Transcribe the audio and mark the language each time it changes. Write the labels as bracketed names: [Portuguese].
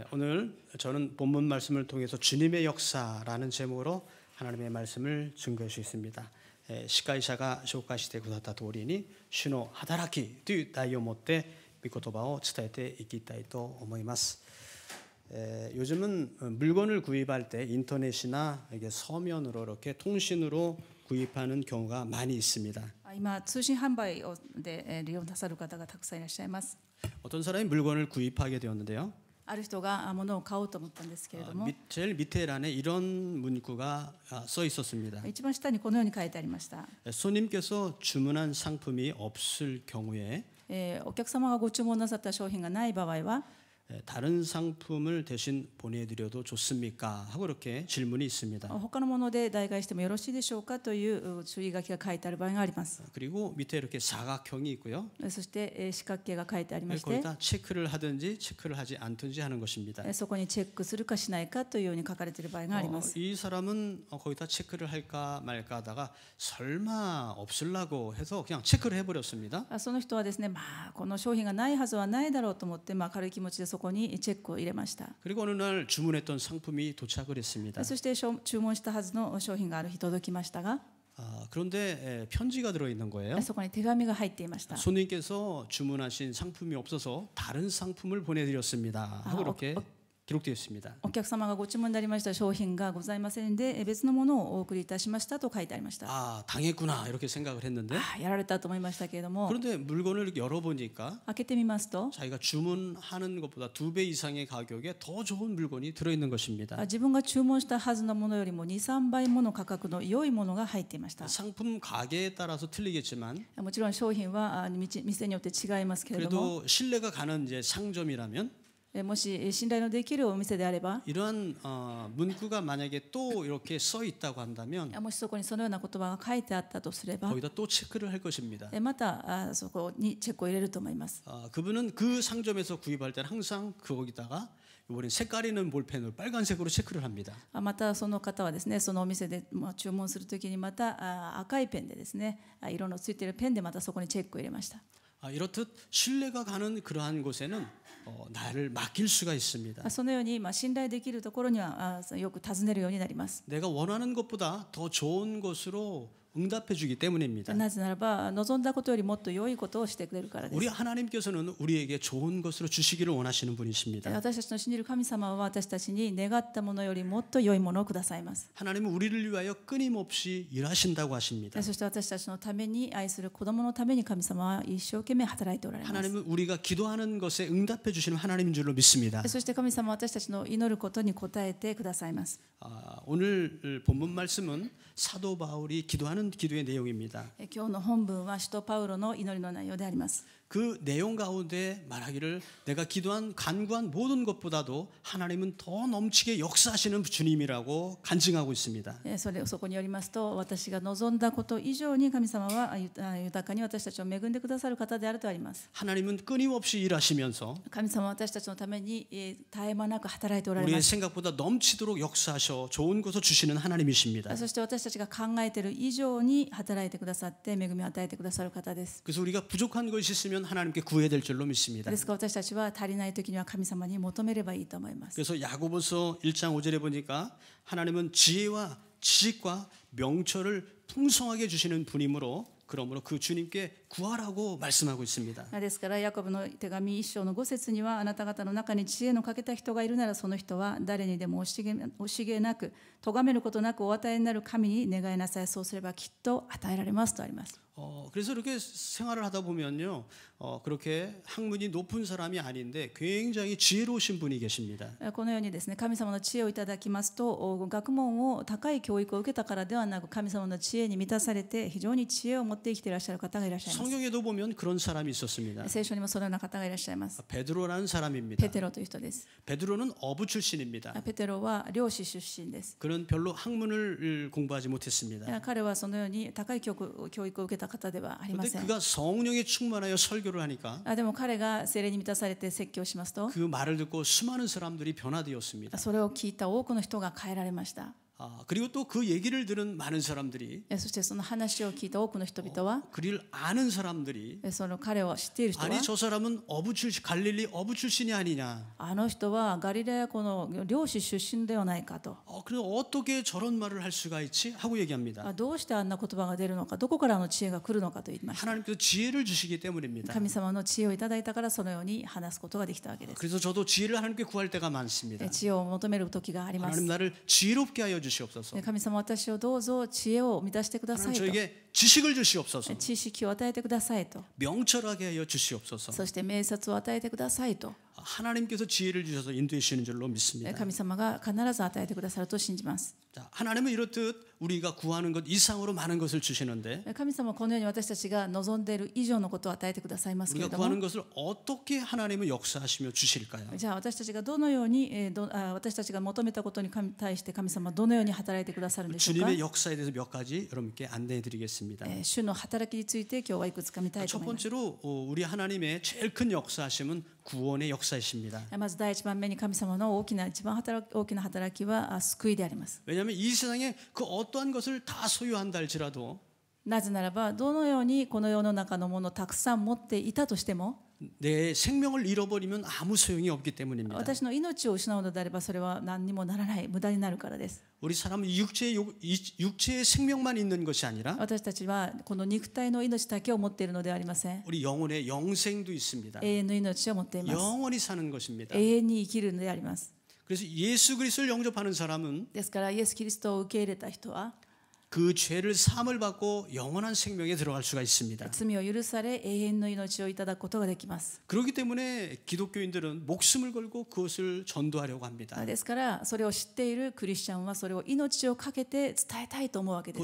[Korean] 오늘 저는 본문 말씀을 통해서 주님의 역사라는 제목으로 하나님의 말씀을 증거할 수 있습니다. [Japanese] 司会者が紹介してくださった通りに主の働きという題を持って御言葉を伝えていきたいと思います。 [Korean] 요즘은 물건을 구입할 때 인터넷이나 이게 서면으로 이렇게 통신으로 구입하는 경우가 많이 있습니다. [Japanese] 今通信販売で利用なさる方がたくさんいらっしゃいます。 [Korean] 어떤 사람이 물건을 구입하게 되었는데요. [Japanese] ある人が物を買おうと思ったんですけれども、 [Korean] 제일 밑에 란에 이런 문구가 써 있었습니다. [Japanese] 一番下にこのように書いてありました。 [Korean] 손님께서 주문한 상품이 없을 경우에 [Japanese] お客様がご注文なさった商品がない場合は、 [Korean] 다른 상품을 대신 보내드려도 좋습니까? 하고 이렇게 질문이 있습니다. [Japanese] 他のもので代替してもよろしいでしょうかという注意書きが書いてある場合があります。 [Korean] 그리고 밑에 이렇게 사각형이 있고요. [Japanese] そして四角形が書いてありまして、 [Korean] 거기다 체크를 하든지 체크를 하지 않든지 하는 것입니다. [Japanese] そこにチェックするかしないかというように書かれている場合があります。 [Korean] 이 사람은 거기다 체크를 할까 말까 하다가 설마 없으려고 해서 그냥 체크를 해버렸습니다. [Japanese] その人はですね、この商品がないはずはないだろうと思って、軽い気持ちでそこにチェックを入れました。 [Korean] 그리고 어느 날 주문했던 상품이 도착을 했습니다. [Japanese] そして注文したはずの商品がある日届きましたが、 [Korean] 그런데 편지가 들어있는 거예요. [Japanese] そこに手紙が入っていました。 [Korean] 손님께서 주문하신 상품이 없어서 다른 상품을 보내드렸습니다. 하고 이렇게 기록되어 있습니다. [Japanese] お客様がご注文になりました商品がございませんで、別のものをお送りいたしましたと書いてありました。 [Korean] 당했구나 이렇게 생각을 했는데 [Japanese] やられたと思いましたけれども、 [Korean] 그런데 물건을 열어보니까 [Japanese] 開けてみますと、 [Korean] 자기가 주문하는 것보다 2배 이상의 가격에 더 좋은 물건이 들어있는 것입니다. [Japanese] 自分が注文したはずのものよりも 2、3 倍もの価格の良いものが入っていました。 [Korean] 상품 가게에 따라서 틀리겠지만 [Japanese] もちろん商品は店によって違いますけれども、 [Korean] 그래도 신뢰가 가는 이제 상점이라면 [Japanese] もし信頼のできるお店であれば、 [Korean] 이러한 문구가 만약에 또 이렇게 써 있다고 한다면 [Japanese] もしそこにそのような言葉が書いてあったとすれば、 [Korean] 거기다 또 체크를 할 것입니다. [Japanese] またそこにチェックを入れると思います。 [Korean] 그분은 그 상점에서 구입할 때는 항상 거기다가 이번엔 색깔 있는 볼펜으로 빨간색으로 체크를 합니다. [Japanese] またその方はですね、そのお店で注文するときにまた赤いペンでですね、色のついているペンでまたそこにチェックを入れました。 [Korean] 이렇듯 신뢰가 가는 그러한 곳에는 나를 맡길 수가 있습니다. [Japanese] そのように信頼できるところにはよく尋ねるようになります。 [Korean] 내가 원하는 것보다 더 좋은 것으로 응답해 주기 때문입니다. [Japanese] なぜならば望んだことよりもっと良いことをしてくれるからです。 [Korean] 우리 하나님께서는 우리에게 좋은 것으로 주시기를 원하시는 분이십니다. [Japanese] 私たちの信じる神様は私たちに願ったものよりもっと良いものをくださいます。 [Korean] 하나님은 우리를 위하여 끊임없이 일하신다고 하십니다. [Japanese] そして私たちのために、愛する子供のために神様は一生懸命働いておられます。 [Korean] 하나님은 우리가 기도하는 것에 응답해 주시는 하나님인 줄로 믿습니다. [Japanese] そして神様は私たちの祈ることに応えてくださいます。 [Korean] 오늘 본문 말씀은 사도 바울이 기도하는 기도의 내용입니다. [Japanese] 今日の本文は使徒パウロの祈りの内容であります。 [Korean] 그 내용 가운데 말하기를 내가 기도한 간구한 모든 것보다도 하나님은 더 넘치게 역사하시는 주님이라고 간증하고 있습니다. [Japanese] そこによりますと、私が望んだこと以上に神様は豊かに私たちを恵んでくださる方であるとあります。 [Korean] 하나님은 끊임없이 일하시면서 [Japanese] 神様は私たちのために絶え間なく働いておられ [Korean] 우리의 [Japanese] ます。 [Korean] 생각보다 넘치도록 역사하셔 좋은 것을 주시는 하나님이십니다. [Japanese] そして私たちが考えている以上に働いてくださって恵みを与えてくださる方です。 [Korean] 그래서 우리가 부족한 것이 있으면 하나님께 구해야 될 줄로 믿습니다. [Japanese] ですから私たちは足りない時には神様に求めればいいと思います。 [Korean] 그래서 야고보서 1장 5절에 보니까 하나님은 지혜와 지식과 명철을 풍성하게 주시는 분이므로 그러므로 그 주님께 구하라고 말씀하고 있습니다. [Japanese] ですからヤコブの手紙1章の5節には、あなた方の中に知恵の欠けた人がいるなら、その人は誰にでも惜しげなく咎めることなくお与えになる神に願いなさい。そうすればきっと与えられますとあります。 [Korean] 그래서 이렇게 생활을 하다 보면요, 그렇게 학문이 높은 사람이 아닌데 굉장히 지혜로우신 분이 계십니다. [Japanese] このようにですね、神様の知恵をいただきますと、学問を高い教育を受けたからではなく、神様の知恵に満たされて非常に知恵を持って生きていらっしゃる方がいらっしゃいます。 [Korean] 성경에도 보면 그런 사람이 있었습니다. [Japanese] 聖書にもそのような方がいらっしゃいます。 [Korean] 베드로라는 사람입니다. [Japanese] ペテロという人です。 [Korean] 베드로는 어부 출신입니다. [Japanese] ペテロは漁師出身です。 [Korean] 그는 별로 학문을 공부하지 못했습니다. [Japanese] 彼はそのように高い教育を受けた方ではありません。 [Korean] 그런데 그가 성령에 충만하여 설교를 하니까 [Japanese] でも彼が聖霊に満たされて説教しますと、 [Korean] 그 말을 듣고 수많은 사람들이 변화되었습니다. [Japanese] それを聞いた多くの人が変えられました。 [Korean] 그리고 또 그 얘기를 들은 많은 사람들이 [Japanese] そしてその話を聞いた多くの人々は [Korean] 그를 아는 사람들이 [Japanese] その彼を知っている人は [Korean] 아니 저 사람은 어부 출신 갈릴리 어부 출신이 아니냐. [Japanese] あの人はガリラヤ湖の漁師出身ではないかと [Korean] 그래서 어떻게 저런 말을 할 수가 있지 하고 얘기합니다. [Japanese] どうしてあんな言葉が出るのかどこからあの知恵が来るのかと言いました [Korean] 하나님께서 지혜를 주시기 때문입니다. [Japanese] 神様の知恵をいただいたからそのように話すことができたわけです [Korean] 그래서 저도 지혜를 하나님께 구할 때가 많습니다. [Japanese] 知恵を求める時があります [Korean] 하나님 나를 지혜롭게 하여 주시옵소서. [Japanese] 神様私をどうぞ知恵を満たしてくださ [Korean] 하나님 [Japanese] いと [Korean] 저에게 지식을 주시옵소서. [Japanese] 知識を与えてくださいと [Korean] 명철하게 하여 주시옵소서. [Japanese] そして明察を与えてくださいと [Korean] 하나님께서 지혜를 주셔서 인도해 주시는 줄로 믿습니다. [Japanese] 神様が必ず与えてくださると信じます [Korean] 자, 하나님은 이렇듯 우리가 구하는 것 이상으로 많은 것을 주시는데 [Japanese] 神様はこのように私たちが望んでいる以上のことを与えてくださいますけれ [Korean] 우리가 [Japanese] ども [Korean] 구하는 것을 어떻게 하나님은 역사하시며 주실까요? [Japanese] じゃあ私たちがどのように私たちが求めたことに対して神様はどのように働いてくださるんでしょうか [Korean] 주님의 역사에 대해서 몇 가지 여러분께 안내해 드리겠습니다. [Japanese] 主の働きについて今日はいくつか見たいと [Korean] 첫 [Japanese] 思います [Korean] 번째로 우리 하나님의 제일 큰 역사하심은 구원의 역사이십니다. [Japanese] まず第一番目に神様の一番大きな働きは救いであります [Korean] 왜냐하면 이 세상에 그 어떠한 것을 다 소유한다 할지라도 [Japanese] なぜならばどのようにこの世の中のものをたくさん持っていたとしても [Korean] 내 생명을 잃어버리면 아무 소용이 없기 때문입니다. [Japanese] 私の命を失うのであればそれは何にもならない無駄になるからです [Korean] 우리 사람은 육체의 생명만 있는 것이 아니라 [Japanese] 私たちはこの肉体の命だけを持っているのではありません [Korean] 우리 영혼의 영생도 있습니다. [Japanese] 永遠の命を持っています [Korean] 영원히 사는 것입니다. [Japanese] 永遠に生きるのであります [Korean] 그래서 예수 그리스도를 영접하는 사람은 [Japanese] ですからイエス・キリストを受け入れた人は [Korean] 그 죄를 사함을 받고 영원한 생명에 들어갈 수가 있습니다. [Japanese] 罪を許され永遠の命をいただくことができます [Korean] 그렇기 때문에 기독교인들은 목숨을 걸고 그것을 전도하려고 합니다. [Japanese] ですからそれを知っているクリスチャンはそれを命をかけて伝えたいと思うわけです